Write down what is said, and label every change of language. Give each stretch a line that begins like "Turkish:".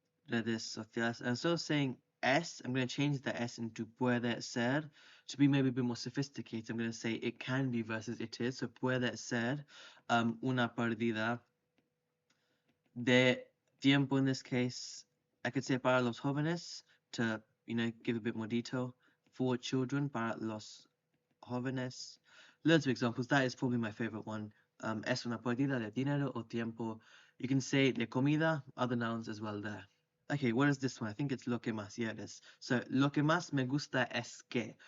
English: Instead of saying es, I'm going to change the s into
Spanish: puede ser
English: to be maybe a bit more sophisticated. I'm going to say it can be versus it is.
Spanish: So puede ser una pérdida de tiempo
English: in this case. I could say
Spanish: para los jóvenes
English: to, give a bit more detail. For children,
Spanish: para los jóvenes.
English: Loads of examples. That is probably my favorite one.
Spanish: Es una pérdida de dinero o tiempo.
English: You can say
Spanish: de comida,
English: other nouns as well there. Okay, what is this one? I think it's
Spanish: lo que más.
English: Yeah, it is.
Spanish: So, lo que más me gusta es que.